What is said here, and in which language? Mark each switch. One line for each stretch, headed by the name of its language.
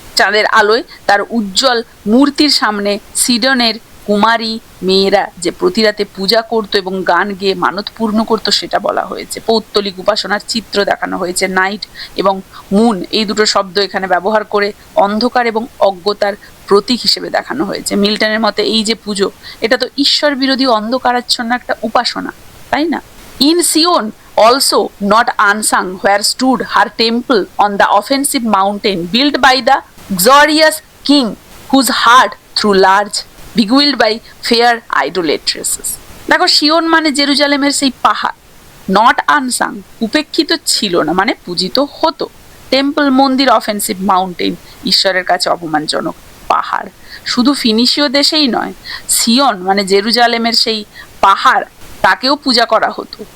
Bangla: চাঁদের আলোয় তার উজ্জ্বল মূর্তির সামনে সিডনের কুমারী মেয়েরা যে প্রতি রাতে পূজা করতো এবং গান গেয়ে মানত পূর্ণ করতো সেটা বলা হয়েছে। পৌত্তলিক উপাসনার চিত্র দেখানো হয়েছে। নাইট এবং মুন এই দুটো শব্দ এখানে ব্যবহার করে অন্ধকার এবং অজ্ঞতার প্রতীক হিসেবে দেখানো হয়েছে। মিল্টনের মতে এই যে পুজো, এটা তো ঈশ্বর বিরোধী অন্ধকারাচ্ছন্ন একটা উপাসনা, তাই না?
English: In Sion also not unsung where stood her temple on the offensive mountain built by the glorious king whose heart through large beguiled by fair idolatresses.
Bangla: দেখো, সিওন মানে জেরুজালেমের সেই পাহাড়,
English: not unsung
Bangla: উপেক্ষিত ছিল না মানে পূজিত হতো, টেম্পল মন্দির,
English: offensive mountain
Bangla: ঈশ্বরের কাছে অপমানজনক পাহাড়। শুধু ফিনিশীয় দেশেই নয়, সিওন মানে জেরুজালেমের সেই পাহাড় তাকেও পূজা করা হতো।